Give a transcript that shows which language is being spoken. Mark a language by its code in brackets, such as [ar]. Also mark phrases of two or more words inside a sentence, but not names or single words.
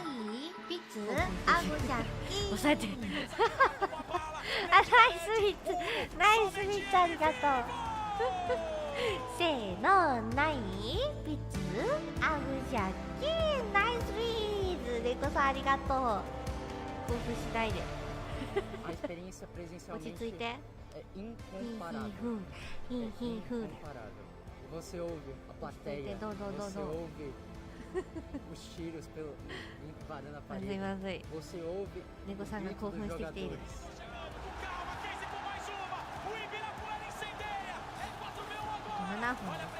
[ja] ピツ？アゴちゃん。押さえて。あ、ナイスピッツ。ナイスピッツありがとう。せーの、ない？ピッツ？アゴちゃん。ナイスピーズ。レコさんありがとう。興奮しないで。落ち着いて。 [pt] Você ouve a plateia, você ouve os tiros invadindo a parede, você ouve o grito dos jogadores. [ja] 7 分。